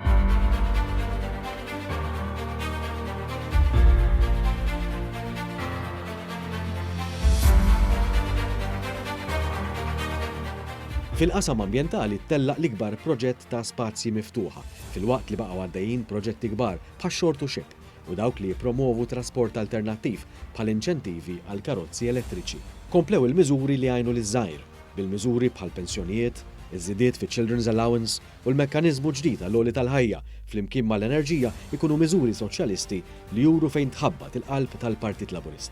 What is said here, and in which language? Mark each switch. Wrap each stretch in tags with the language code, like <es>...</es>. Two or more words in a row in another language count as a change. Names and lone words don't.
<mt>Fil-qasam ambjentali ttellaq l-ikbar proġett ta' spazji miftuħa, fil-waqt li baqgħu għaddejjin proġetti kbar bħax-Shore to Ship u dawk li jippromovu trasport alternattiv bħal inċentivi għal karozzi elettriċi. Komplew il-miżuri li għajnu liż-żgħir, bil-miżuri bħal pensjonijiet, iż-żidiet fi Children's Allowance u l-mekkaniżmu ġdid għall-għoli tal-ħajja flimkien mal-enerġija ikunu miżuri soċjalisti li juru fejn tħabbat il-qalb tal-Partit Laburista.</mt>